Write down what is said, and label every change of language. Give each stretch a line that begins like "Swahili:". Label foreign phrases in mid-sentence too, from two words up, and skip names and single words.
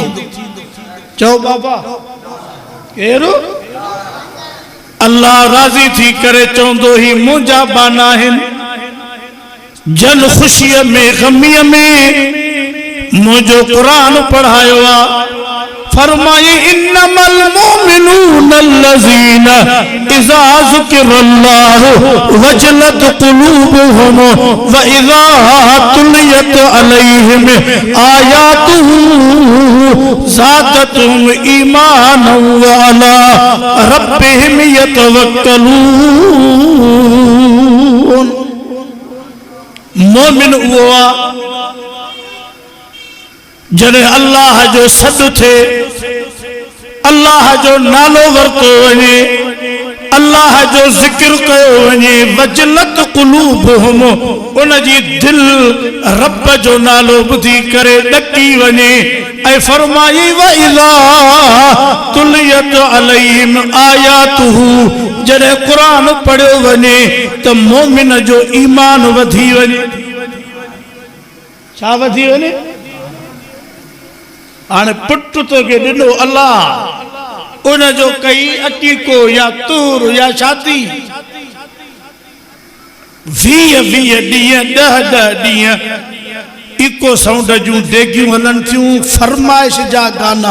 Sindhi: चओ बाबा केरु? अल्लाह राज़ी थी करे चवंदो ही मुंहिंजा बाना आहिनि। जन ख़ुशीअ में, ग़मीअ में मुंहिंजो क़ुरान पढ़ायो आहे।
Arabic: फरमाई إنما المؤمنون الذين إذا ذكر الله وجلت قلوبهم وإذا تليت عليهم آياته زادتهم إيمانا وعلى ربهم يتوكلون.
Sindhi: मोमिन उहो आहे जॾहिं अल्लाह जो सॾु थे, अल्लाह जो नालो वरतो वञे, अल्लाह जो ज़िक्र कयो वञे,
Arabic: وجلت قلوبهم,
Sindhi: उन जी दिल रब जो नालो ॿुधी करे ॾकी वञे। ऐं फरमाई
Arabic: وإذا تليت عليهم آياته,
Sindhi: जॾहिं क़ुरान पढ़ियो वञे त मोमिन जो ईमान वधी वञे। छा वधी वञे? हाणे पुट तोखे ॾिनो अल्लाह, उन जो कई अकीको या तूर या शादी, 20 ॾींहं 10 ॾींहं
English: echo sound
Sindhi: जूं डेगियूं हलनि थियूं, फरमाइश जा गाना।